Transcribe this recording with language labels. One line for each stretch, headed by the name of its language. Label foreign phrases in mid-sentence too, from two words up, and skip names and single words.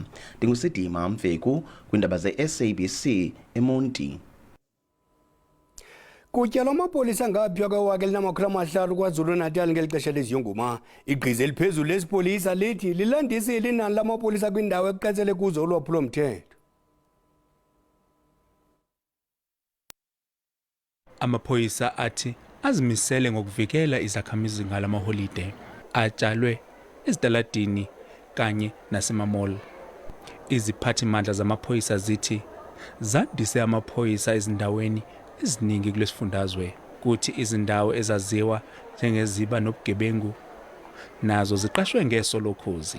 Xhosa: Ndingusidima Mfeku kwiindaba ze-SABC eMonti. Kutyalwa amapolisa ngaphaya kwe-1,500 KwaZulu-Natal ngeli xesha leziyunguma. Igqiza eliphezulu lesipolisa lithi lilandisile inani lamapolisa kwindawo ekuqatsele kuzo ulwaphulo-mthetho.
Zulu: Amaphoyisa athi azimisele ngokuvikela izakhamizi ngalamaholide atshalwe ezitaladini kanye nasemamall. Iziphathimandla zamaphoyisa zithi zandise amaphoyisa ezindaweni eziningi kulesifundazwe, kuthi izindawo ezaziwa njengeziba nobugebengu nazo ziqashwe ngesolokhozi.